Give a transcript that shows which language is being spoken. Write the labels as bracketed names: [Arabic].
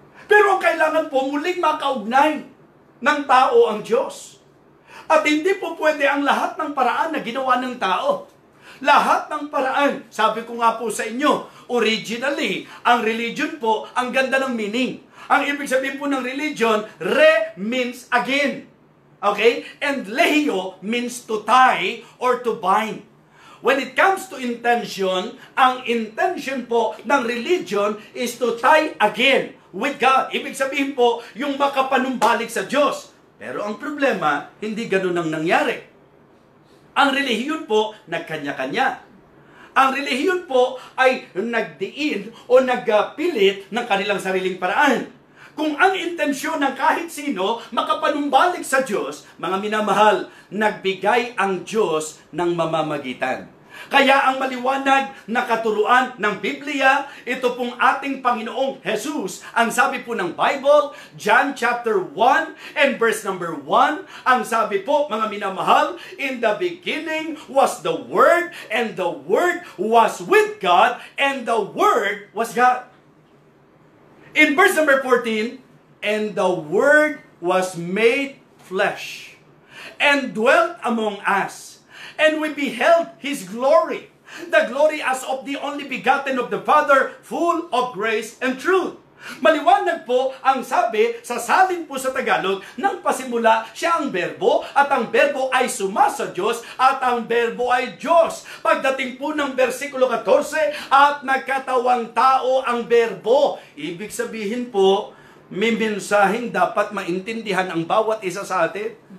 [Filipino] Pero kailangan po muling makaugnay ng tao ang Diyos. At hindi po pwede ang lahat ng paraan na ginawa ng tao. Lahat ng paraan, sabi ko nga po sa inyo, originally, ang religion po, ang ganda ng meaning. Ang ibig sabihin po ng religion, [English] re means again. Okay? And lehio means to tie or to bind. When it comes to intention, [Filipino] ang intention po ng [English] religion is to tie again with God. [Filipino] Ibig sabihin po, yung makapanumbalik sa Diyos. Pero ang problema, hindi ganun ang nangyari. Ang relihiyon po, nagkanya-kanya. Ang relihiyon po ay nagdiin o nagpilit ng kanilang sariling paraan. Kung ang intensyon ng kahit sino makapanumbalik sa Diyos, mga minamahal, nagbigay ang Diyos ng mamamagitan. Kaya ang maliwanag na katuruan ng Biblia, ito pong ating Panginoong Jesus. Ang sabi po ng [English] Bible, John chapter 1 and verse number 1, [Filipino] ang sabi po, mga minamahal, [English] in the beginning was the Word, and the Word was with God, and the Word was God. In verse number 14, and the Word was made flesh, and dwelt among us, and we beheld His glory, the glory as of the only begotten of the Father, full of grace and truth. [Filipino] Maliwanag po ang sabi sa salin po sa Tagalog, nang pasimula siya ang berbo, at ang berbo ay sumasa Diyos, at ang berbo ay Diyos. Pagdating po ng versikulo 14, at nagkatawang tao ang berbo. Ibig sabihin po, may mensaheng dapat maintindihan ang bawat isa sa atin.